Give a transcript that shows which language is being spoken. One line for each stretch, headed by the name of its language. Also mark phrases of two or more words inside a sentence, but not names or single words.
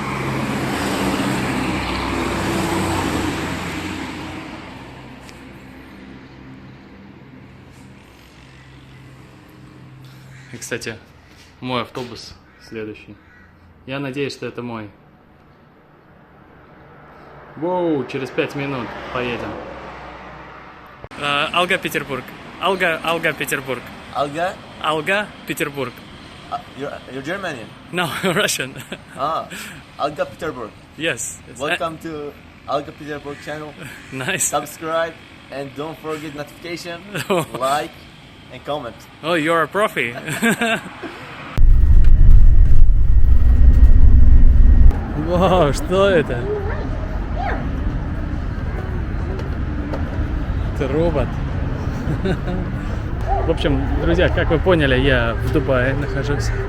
Russian: И, кстати, мой автобус следующий. Я надеюсь, что это мой. Воу, через 5 минут поедем. Алга, Петербург. Алга, Петербург.
English: Alga?
Russian: Алга, Петербург.
English: You're Germanian? No, Russian. Alga Petersburg. Yes. Welcome to Alga Petersburg channel. Nice. Subscribe and don't forget notification, like and comment. Oh, you're a profi.
Russian: Вау, что это? Это робот. В общем, друзья, как вы поняли, я в Дубае нахожусь.